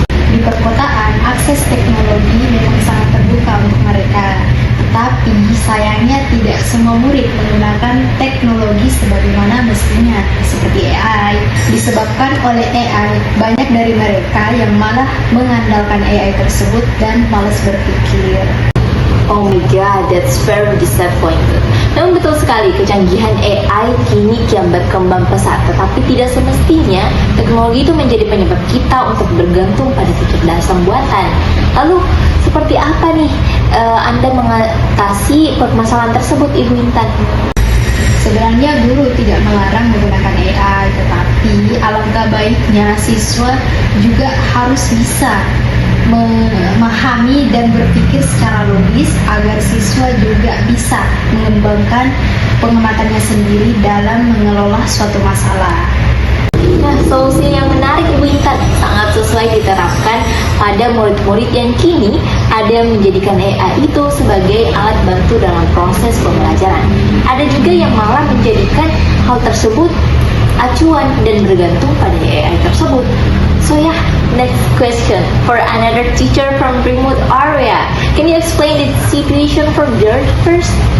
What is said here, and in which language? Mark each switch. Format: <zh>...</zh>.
<id>Di perkotaan, akses teknologi memang sangat terbuka untuk mereka. Tapi sayangnya tidak semua murid menggunakan teknologi sebagaimana mestinya, seperti AI. Disebabkan oleh AI, banyak dari mereka yang malah mengandalkan AI tersebut dan malas berpikir.</id> <en>Oh my god, that's very disappointing.</en> <id>Namun betul sekali, kecanggihan AI kini kian berkembang pesat, tetapi tidak semestinya teknologi itu menjadi penyebab kita untuk bergantung pada kecerdasan buatan. Lalu, seperti apa nih Anda mengatasi permasalahan tersebut, Ibu Intan? Sebenarnya guru tidak melarang menggunakan AI, tetapi alangkah baiknya siswa juga harus bisa memahami dan berpikir secara logis agar siswa juga bisa mengembangkan pengamatannya sendiri dalam mengelola suatu masalah. Nah, solusi yang menarik Ibu Intan sangat sesuai diterapkan pada murid-murid yang kini ada yang menjadikan AI itu sebagai alat bantu dalam proses pembelajaran. Ada juga yang malah menjadikan hal tersebut acuan dan bergantung pada AI tersebut.</id> <en>So yeah, next question for another teacher from remote area. Can you explain the situation for George first?</en>